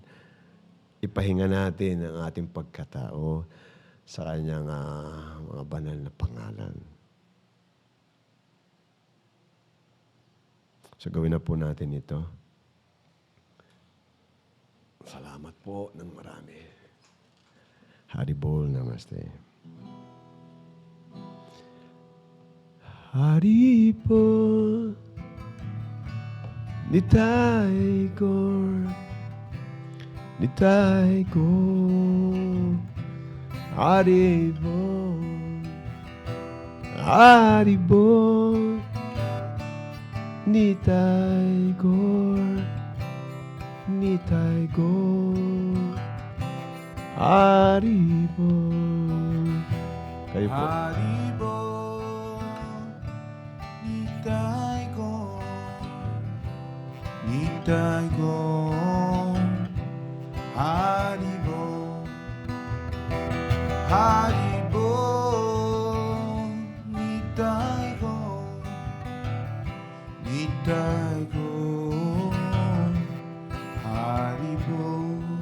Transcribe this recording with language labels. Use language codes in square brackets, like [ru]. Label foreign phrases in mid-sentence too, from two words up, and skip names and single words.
[tl] Ipahinga natin ang ating pagkatao sa kanyang mga banal na pangalan. So gawin na po natin ito. Salamat po ng marami. Haribol, namaste. Haribol, Nitai Gaur, Nitai Gaur, Haribol, Haribol, Nitai Gaur, Nitai Gaur, Haribol. Kayo po. Haribol, Nitai Gaur, Nitai Gaur, Haribol, Haribol, Nitai Gaur, Nitai Gaur, Haribol.